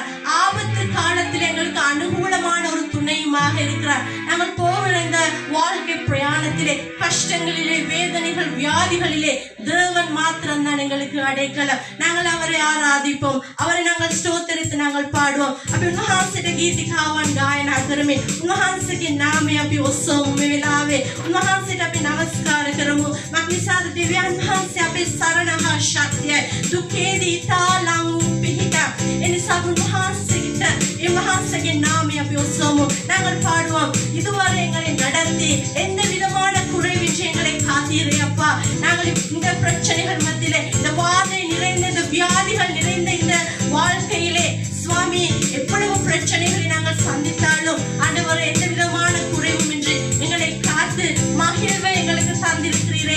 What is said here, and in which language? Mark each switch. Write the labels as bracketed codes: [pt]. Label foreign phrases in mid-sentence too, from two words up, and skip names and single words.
[ta] ஆபத்து காலத்தில் எங்களுக்கு அனுகூலமான ஒரு துணையுமாக இருக்கிறார். நாங்கள் போகிற இந்த வாழ்க்கை பிரயாணத்திலே கஷ்டங்களிலே வேதனைகள் வியாதிகளிலே தேவன் மாத்திரம் தான் எங்களுக்கு அடைக்கலம். நாங்கள் அவரை ආරාධිපොම්. அவரை நாங்கள் ஸ்தோத்திரித்து நாங்கள் பாடுவோம். [si] අපි උන්වහන්සේට ගීතිකාවන් ගායනා කරමින් උන්වහන්සේගේ නාමය අපි ඔස්සවමු මේ වෙලාවේ. උන්වහන්සේට අපි නමස්කාර කරමු. මක්නිසාද දෙවියන් වහන්සේ අපේ සරණ හා ශක්තියයි. දුකේදී තාලං පිහිට. එනිසා උන්වහන්සේට උන්වහන්සේගේ නාමය අපි ඔස්සවමු. [ta] நாங்கள் பாடுவோம். இதுவரை எங்களை நடத்தி எந்த விதமான குறைவின்றி எங்களை காத்தீரே அப்பா. நாங்கள் இந்த பிரச்சனைகள் மத்தியிலே இந்த வாதை நிறைந்த இந்த வியாதிகள் நிறைந்த இந்த வாழ்க்கையிலே சுவாமி எவ்வளவு பிரச்சனைகளை நாங்கள் சந்தித்தாலும் ஆண்டவரே எந்த விதமான குறைவும் இன்றி எங்களை காத்து மகிழ்வை எங்களுக்கு தந்திருக்கிறீரே.